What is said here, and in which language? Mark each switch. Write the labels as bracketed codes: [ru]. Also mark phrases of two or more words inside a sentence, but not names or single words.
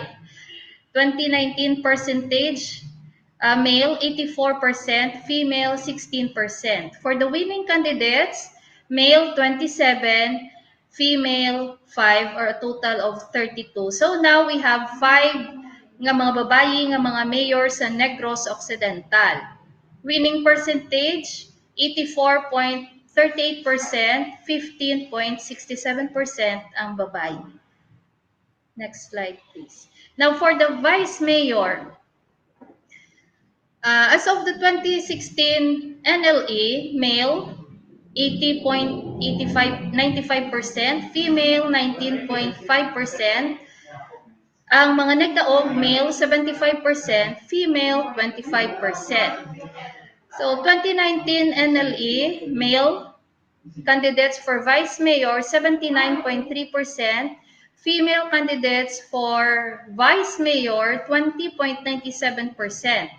[en] 2019 percentage, male 84%, female 16%. For the winning candidates, male 27, female 5, or a total of 32. So now we have [hil] 5 nga mga babayi nga mga mayor sa Negros Occidental. [en] Winning percentage, 84.38%, 15.67% [hil] ang babayi. [en] Next slide, please. Now for the vice mayor, as of the 2016 NLA, male 95%, female 19.5%. [hil] Ang mga nagdaog, [en] male 75%, female 25%. So 2019 NLA, male candidates for vice mayor 79.3%, female candidates for vice mayor 20.97%.